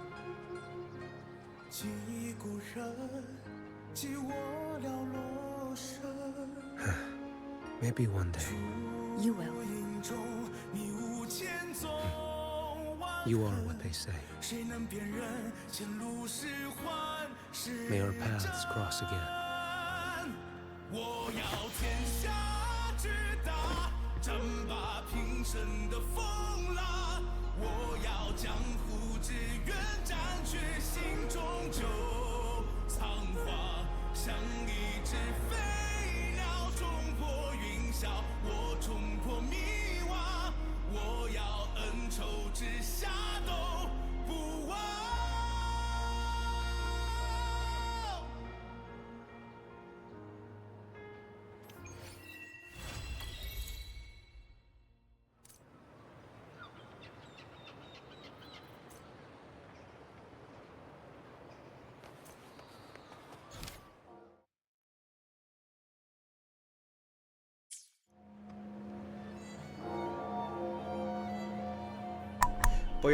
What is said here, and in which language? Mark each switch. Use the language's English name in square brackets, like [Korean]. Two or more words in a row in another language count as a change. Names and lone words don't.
[English] Maybe one day. You will. You are what they say. May our paths cross again. [Chinese] 我要天下之大，战罢平生的风浪。我要江湖之远，斩却心中旧苍黄。像一只飞鸟冲破云霄，我冲破迷惘。我要恩仇之下都不忘。 [Spanish] Pues ya